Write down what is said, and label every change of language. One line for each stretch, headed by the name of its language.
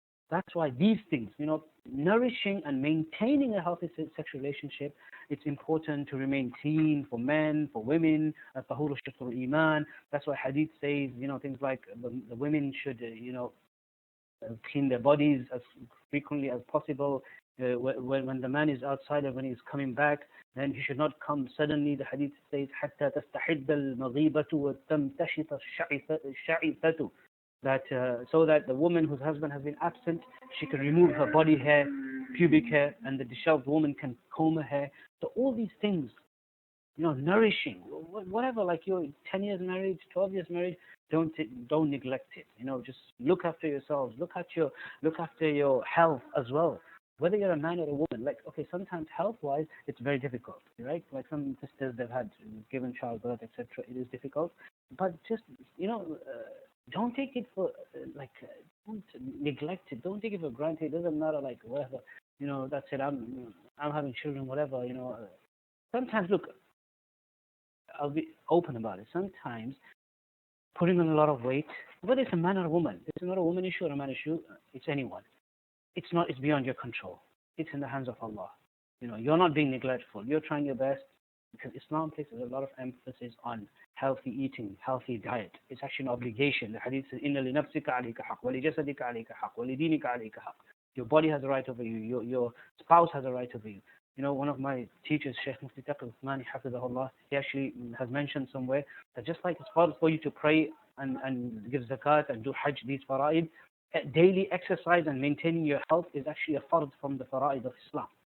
English: That's why these things, nourishing and maintaining a healthy sexual relationship, it's important to remain clean for men, for women,
Arabic: tahuru shatrul iman.
English: That's why hadith says, things like the women should, clean their bodies as frequently as possible. When the man is outside and when he's coming back, then he should not come suddenly. The hadith says,
Arabic: حَتَّى تَسْتَحِدَّ الْمَغِيبَةُ وَتَمْتَشِطَ الشَّعِثَةُ.
English: That so that the woman whose husband has been absent, she can remove her body hair, pubic hair, and the disheveled woman can comb her hair. So all these things, nourishing, whatever, like you're 10 years married, 12 years married, don't neglect it. Just look after yourselves, look after your health as well. Whether you're a man or a woman, like, okay, sometimes health-wise, it's very difficult, right? Like some sisters, they've had given childbirth, etc. It is difficult, but just, don't take it for, don't neglect it. Don't take it for granted. It doesn't matter, like, whatever, that's it. I'm having children, whatever, Sometimes, look, I'll be open about it. Sometimes putting on a lot of weight, whether it's a man or a woman, it's not a woman issue or a man issue, it's anyone. It's beyond your control. It's in the hands of Allah. You're not being neglectful. You're trying your best, because Islam places a lot of emphasis on healthy eating, healthy diet. It's actually an obligation. The hadith says,
Arabic: إِنَّ لِنَفْسِكَ عَلَيْكَ حَقٌّ وَلِجَسَدِكَ عَلَيْكَ حَقٌّ وَلِدِينِكَ عَلَيْكَ حَقٌّ.
English: Your body has a right over you. Your spouse has a right over you. One of my teachers, Sheikh Mufti Uthmani, hafidhahullah, he actually has mentioned somewhere that just like it's fard for you to pray and give zakat and do hajj, these fara'id, daily exercise and maintaining your health is actually a fard from the fara'id of Islam.